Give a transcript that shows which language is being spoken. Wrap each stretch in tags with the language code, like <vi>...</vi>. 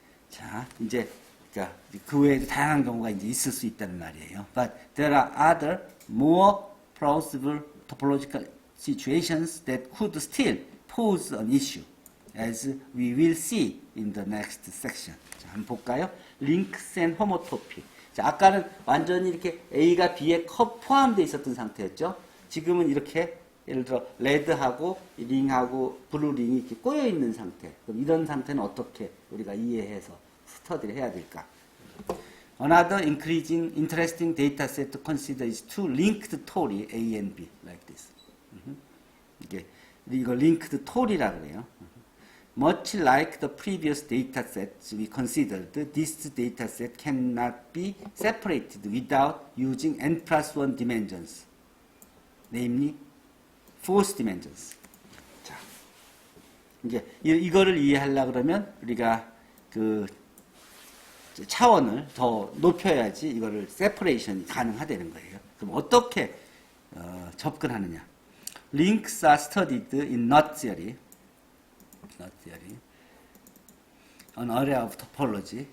<ko>자, 이제 그 외에도 다양한 경우가 이제 있을 수 있다는 말이에요.</ko> <en>But there are other more plausible topological situations that could still pose an issue, as we will see in the next section.</en> <ko>자, 한번 볼까요? 링크스 앤 호모토피. 자, 아까는 완전히 이렇게 A가 B에 포함되어 있었던 상태였죠. 지금은 이렇게 예를 들어 레드하고 링하고 블루 링이 이렇게 꼬여 있는 상태. 그럼 이런 상태는 어떻게 우리가 이해해서 스터디를 해야 될까?</ko> <en>Another interesting data set to consider is two linked tori A and B like this.</en> <ko>이거 linked tori라고 그래요.</ko> <en>Much like the previous data sets we considered, this data set cannot be separated without using n+1 dimensions, namely fourth dimensions.</en> <ko>자, 이제 이거를 이해하려 그러면 우리가 그 차원을 더 높여야지 이거를 separation이 가능하다는 거예요. 그럼 어떻게 접근하느냐?</ko> <en>Links are studied in knot theory, an area of topology.</en>